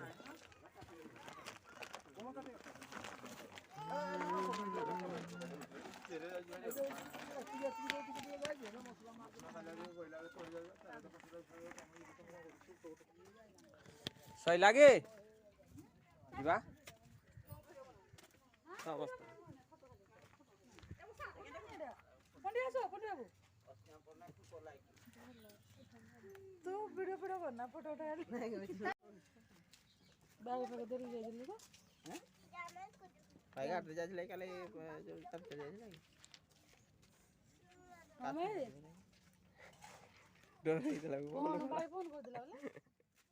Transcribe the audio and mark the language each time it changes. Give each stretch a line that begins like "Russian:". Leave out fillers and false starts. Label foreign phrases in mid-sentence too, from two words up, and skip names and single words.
Hindi: सही लगे जीवा समस्त तू वीडियो करना फोटो उठा बाबा पकड़ दे रही है
Odia: ଭାଇ ଗାଡ଼ିରେ ଯାଇଥିଲେ କାଲି ଯୋଉ ଚାଲି ଯାଇଥିଲା କି ଆମେ ଡର ହେଇଥିଲା ଫୋନ ଭାଇ ଫୋନ କରିଥିଲା ବୋଲେ